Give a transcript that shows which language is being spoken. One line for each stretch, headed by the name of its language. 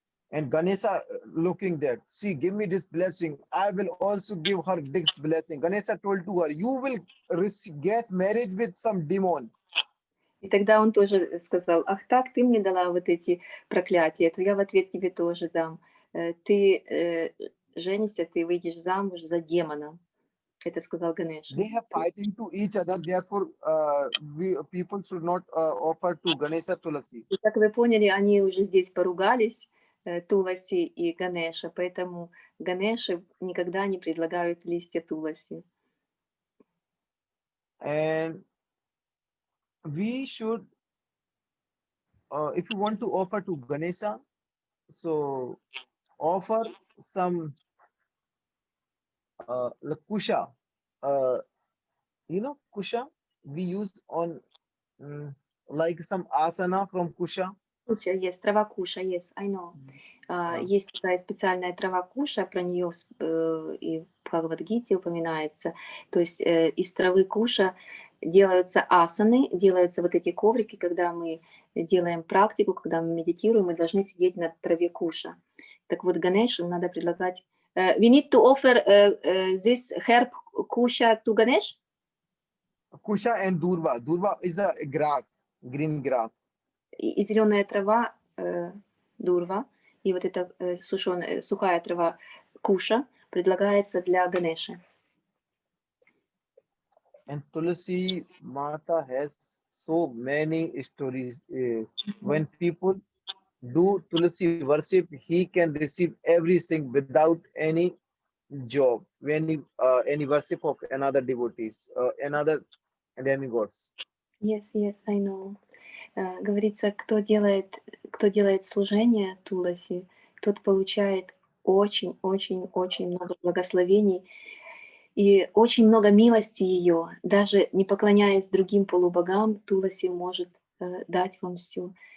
English: And Ganesha looking that, see, give me this blessing. I will also give her this blessing. Ganesha told to her, you will get married with some demon.
Russian: И тогда он тоже сказал, ах так, ты мне дала вот эти проклятия, то я в ответ тебе тоже дам. Ты женишься, ты выйдешь замуж за демона. Это сказал Ганеша.
English: They have fighting to each other. Therefore, people should not offer to Ganesha Tulasi.
Russian: И как вы поняли, они уже здесь поругались, Туласи и Ганеша, поэтому Ганеше никогда не предлагают листья Туласи.
English: And we should, if you want to offer to Ganesha, so offer some like kusha. You know kusha we use on like some asana from kusha.
Russian: Куша есть, трава куша есть,
English: I know.
Russian: Есть такая специальная трава куша, про нее и в Бхагавад-гите упоминается. То есть из травы куша делаются асаны, делаются вот эти коврики, когда мы делаем практику, когда мы медитируем, мы должны сидеть на траве куша. Так вот, Ганешу надо предлагать...
English: we need to offer this herb kusha to Ganesh? Kusha and durva. Durva is a grass, green grass.
Russian: И зеленая трава дурва, и вот эта сухая трава куша предлагается для Ганеши.
English: And Tulasi Mata has so many stories. When people do Tulasi worship, he can receive everything without any job, any worship of another devotees, another demigods. Yes, I know.
Russian: Говорится, кто делает служение Туласи, тот получает очень много благословений и очень много милости ее. Даже не поклоняясь другим полубогам, Туласи может дать вам все.